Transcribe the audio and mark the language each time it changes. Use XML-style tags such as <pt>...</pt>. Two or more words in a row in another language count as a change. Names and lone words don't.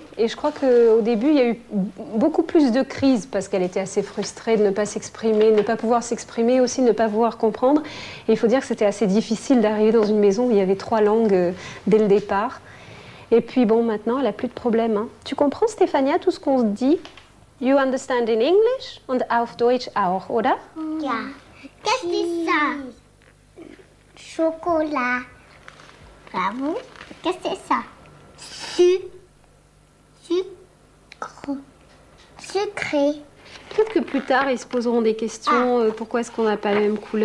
<fr>Et je crois qu'au début, il y a eu beaucoup plus de crises parce qu'elle était assez frustrée de ne pas s'exprimer, de ne pas pouvoir s'exprimer, aussi de ne pas pouvoir comprendre. Et il faut dire que c'était assez difficile d'arriver dans une maison où il y avait 3 langues dès le départ. Et puis bon, maintenant, elle n'a plus de problème. Hein. Tu comprends, Stéphania, tout ce qu'on se dit?</fr> <en>You understand in English</en> <de>und auf Deutsch auch, oder? Ja.</de> <fr>Qu'est-ce que c'est ça? Chocolat. Bravo. Qu'est-ce que c'est ça? Sucré. Peut-être que plus tard, ils se poseront des questions. Pourquoi est-ce qu'on n'a pas la même couleur?</fr>